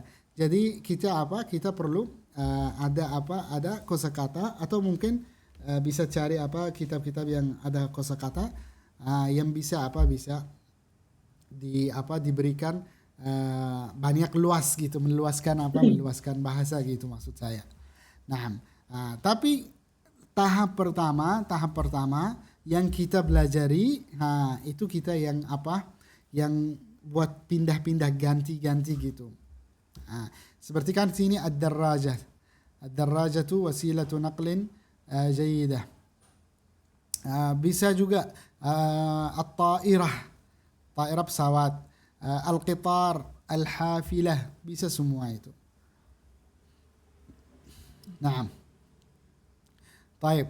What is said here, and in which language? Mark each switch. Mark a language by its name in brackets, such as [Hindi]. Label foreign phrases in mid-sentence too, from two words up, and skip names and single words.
[Indonesian] Jadi kita perlu ada kosakata, atau mungkin bisa cari kitab-kitab yang ada kosakata yang bisa diberikan banyak luas gitu, meluaskan bahasa gitu maksud saya. Nah, tapi tahap pertama yang kita pelajari, itu kita yang buat pindah-pindah ganti-ganti gitu. Seperti kan sini ad-darrajah. [Arabic] الدراجة وسيلة نقل جيدة. [Indonesian] Bisa juga at-ta'irah, ta'irah pesawat, al-qitar, al-hafilah, bisa semua itu. Nah, baik.